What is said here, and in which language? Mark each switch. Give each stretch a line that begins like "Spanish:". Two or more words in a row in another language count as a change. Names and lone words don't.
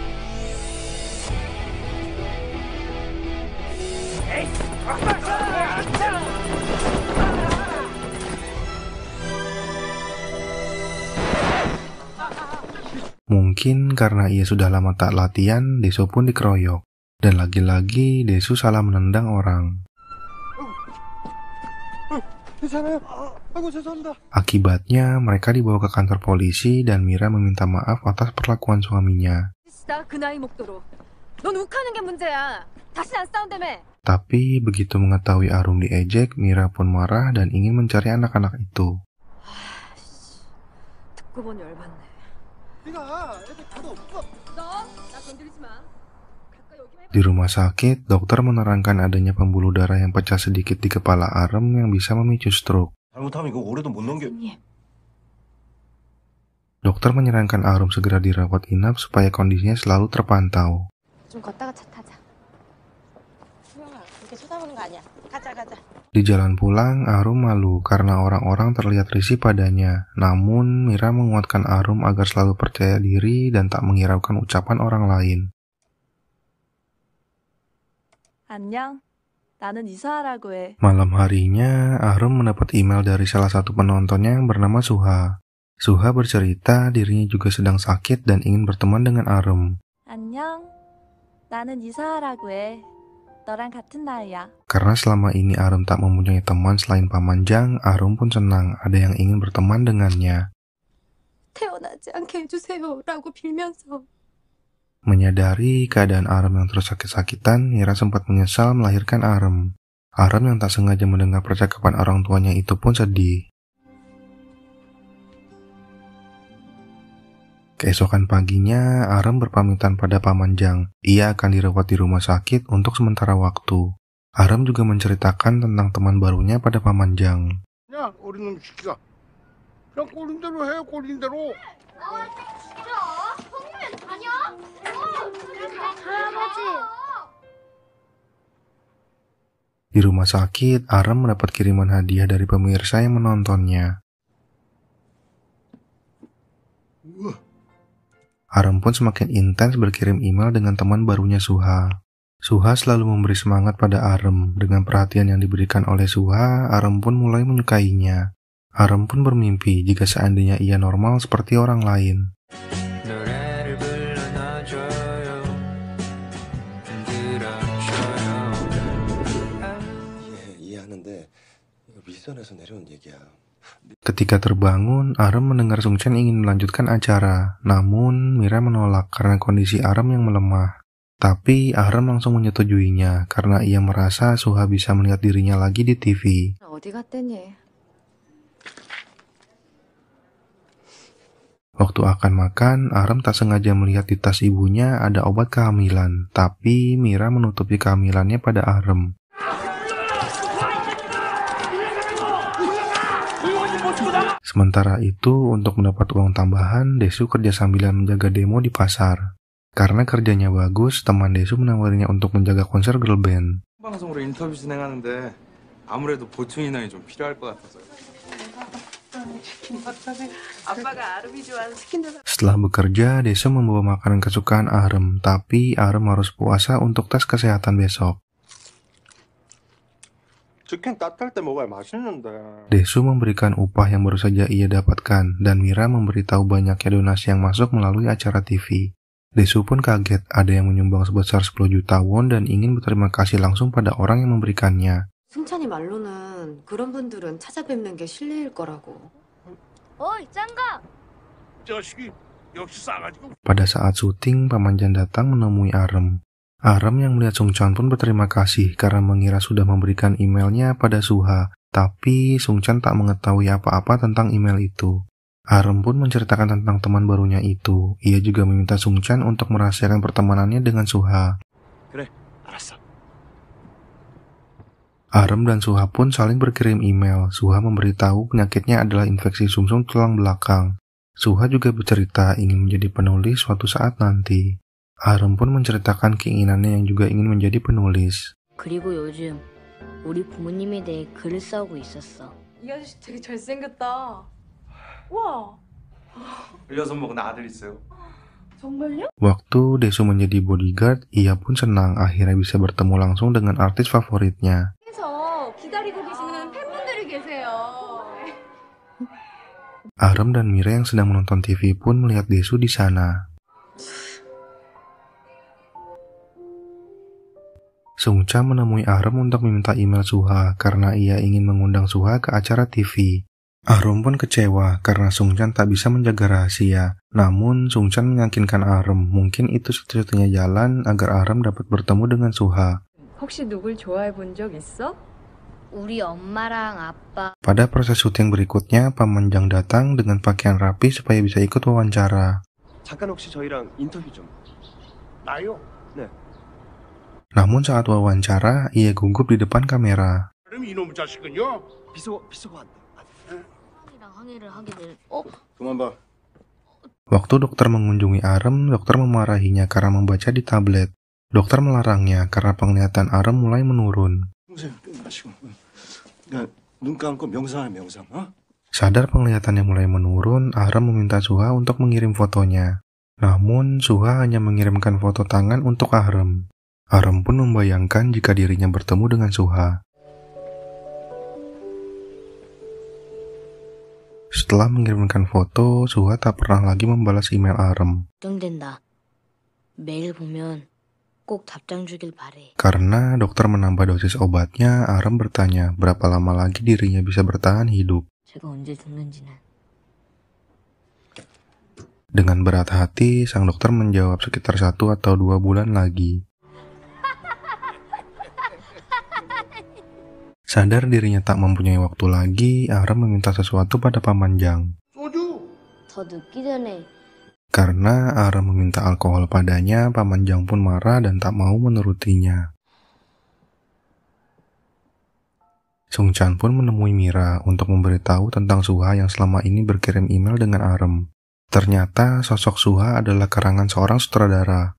Indonesian: Mungkin karena ia sudah lama tak latihan, Desu pun dikeroyok. Dan lagi-lagi Desu salah menendang orang. Akibatnya mereka dibawa ke kantor polisi dan Mira meminta maaf atas perlakuan suaminya.
Korean: 넌 욱하는 게 문제야. 다시 안 싸운다며.
Indonesian: Tapi begitu mengetahui Arum diejek, Mira pun marah dan ingin mencari anak-anak itu.
Korean: 듣고 보니 열받네. 나 건드리지 마. 가까이 오기만 해봐.
Indonesian: Di rumah sakit, dokter menerangkan adanya pembuluh darah yang pecah sedikit di kepala Arum yang bisa memicu stroke.
Korean: 잘못하면 이거 올해도 못 넘겨. 선생님.
Indonesian: Dokter menyarankan Arum segera dirawat inap supaya kondisinya selalu terpantau.
Korean: 좀 걷다가 차 타자. 수영아, 이렇게 쳐다보는 거 아니야. 가자.
Indonesian: Di jalan pulang, Arum malu karena orang-orang terlihat risih padanya. Namun, Mira menguatkan Arum agar selalu percaya diri dan tak menghiraukan ucapan orang lain.
Korean: 안녕. 나는 이사하라고 해.
Indonesian: Malam harinya, Arum mendapat email dari salah satu penontonnya yang bernama Suha. Suha bercerita dirinya juga sedang sakit dan ingin berteman dengan Arum.
Korean: 안녕. 나는 이사하라고 해. 너랑 같은 나이야.
Indonesian: Karena selama ini Arum tak mempunyai teman selain Paman Jang, Arum pun senang ada yang ingin berteman dengannya.
Korean: 태어나지 않게 해주세요. 라고 빌면서.
Indonesian: Menyadari keadaan Arum yang terus sakit-sakitan, Mira sempat menyesal melahirkan Arum. Arum yang tak sengaja mendengar percakapan orang tuanya itu pun sedih. Keesokan paginya, Arum berpamitan pada Paman Jang. Ia akan dirawat di rumah sakit untuk sementara waktu. Arum juga menceritakan tentang teman barunya pada Paman Jang.
Korean: 야, 어린 놈 시키가. 그냥 꼴린 대로 해, 꼴린 대로.
Indonesian: Di rumah sakit, Arum mendapat kiriman hadiah dari pemirsa yang menontonnya. Arum pun semakin intens berkirim email dengan teman barunya Suha. Suha selalu memberi semangat pada Arum. Dengan perhatian yang diberikan oleh Suha, Arum pun mulai menyukainya. Arum pun bermimpi jika seandainya ia normal seperti orang lain.
Korean: 이해하는데 이거 윗선에서 내려온 얘기야.
Indonesian: Ketika terbangun, Arum mendengar Sung Chen ingin melanjutkan acara. Namun, Mira menolak karena kondisi Arum yang melemah. Tapi, Arum langsung menyetujuinya karena ia merasa Suha bisa melihat dirinya lagi di TV.
Korean: 어디 갔대니?
Indonesian: Waktu akan makan, Arum tak sengaja melihat di tas ibunya ada obat kehamilan. Tapi, Mira menutupi kehamilannya pada Arum. Sementara itu, untuk mendapat uang tambahan, Desu kerja sambilan menjaga demo di pasar. Karena kerjanya bagus, teman Desu menawarinya untuk menjaga konser
English: girl band.
Korean: 방송으로 인터뷰 진행하는데 아무래도 보충 인원이 좀 필요할 것 같아서요. 아빠가 아름이 좋아하는 치킨들.
Indonesian: Setelah bekerja, Desu membawa makanan kesukaan Arum, tapi Arum harus puasa untuk tes kesehatan besok.
Korean: 치킨 따뜻할 때 먹어야 맛있는데.
Indonesian: Desu memberikan upah yang baru saja ia dapatkan, dan Mira memberitahu banyaknya donasi yang masuk melalui acara TV. Desu pun kaget ada yang menyumbang sebesar 10 juta won dan ingin berterima kasih langsung pada orang yang memberikannya.
Korean: 승찬이 말로는 그런 분들은 찾아뵙는 게 실례일 거라고. 어이, 짱가! 자식이 역시 싸가지고.
Indonesian: Pada saat syuting, Paman Jan datang menemui Arum. Arum yang melihat Sung Chan pun berterima kasih karena mengira sudah memberikan emailnya pada Suha, tapi Sung Chan tak mengetahui apa-apa tentang email itu. Arum pun menceritakan tentang teman barunya itu. Ia juga meminta Sung Chan untuk merahasiakan pertemanannya dengan Suha.
Korean: 그래, 알았어.
Indonesian: Arum dan Suha pun saling berkirim email. Suha memberitahu penyakitnya adalah infeksi sumsum tulang belakang. Suha juga bercerita ingin menjadi penulis suatu saat nanti. Arum pun menceritakan keinginannya yang juga ingin menjadi penulis.
Korean: 그리고 요즘 우리 부모님에 대해 글을 써오고 있었어. 이 아저씨 되게 잘생겼다. 와, 16 먹은 아들 있어요. 정말요?
Indonesian: Waktu Desu menjadi bodyguard, ia pun senang akhirnya bisa bertemu langsung dengan artis favoritnya.
Korean: 그래서 기다리고 계시는 팬분들이 계세요.
Indonesian: Arum dan Mira yang sedang menonton TV pun melihat Desu di sana. Sung Cha menemui Arum untuk meminta email Suha karena ia ingin mengundang Suha ke acara TV. Arum pun kecewa karena Sungchan tak bisa menjaga rahasia. Namun Sungchan meyakinkan Arum mungkin itu satu-satunya jalan agar Arum dapat bertemu dengan Suha.
Korean: 혹시 누굴 좋아해 본 적 있어? 우리 엄마랑 아빠.
Indonesian: Pada proses syuting berikutnya, Pamanjang datang dengan pakaian rapi supaya bisa ikut wawancara.
Korean: 잠깐 혹시 저희랑 인터뷰 좀. 나요? Namun saat wawancara, ia gugup di depan kamera. 그럼 이놈의 자식은요? 비서관. 항의를 하게 될. 그만 봐.
Indonesian: Waktu dokter mengunjungi Arum, dokter memarahinya karena membaca di tablet. Dokter melarangnya karena penglihatan Arum mulai menurun.
Korean: 평생 마시고. 눈 감고 명상해 명상.
Indonesian: Sadar penglihatannya mulai menurun, Arum meminta Suha untuk mengirim fotonya. Namun, Suha hanya mengirimkan foto tangan untuk Arum. Arum pun membayangkan jika dirinya bertemu dengan Suha. Setelah mengirimkan foto, Suha tak pernah lagi membalas email Arum.
Korean: 걱정된다. 매일 보면 꼭 답장 주길 바래.
Indonesian: Karena dokter menambah dosis obatnya, Arum bertanya berapa lama lagi dirinya bisa bertahan hidup.
Korean: 제가 언제 죽는지는.
Indonesian: Dengan berat hati, sang dokter menjawab sekitar 1 atau 2 bulan lagi. Sadar dirinya tak mempunyai waktu lagi, Arum meminta sesuatu pada Pamanjang.
Korean: 소주! 더 늦기 전에.
Indonesian: Karena Arum meminta alkohol padanya, Pamanjang pun marah dan tak mau menurutinya. Sungchan pun menemui Mira untuk memberitahu tentang Suha yang selama ini berkirim email dengan Arum. Ternyata sosok Suha adalah karangan seorang sutradara.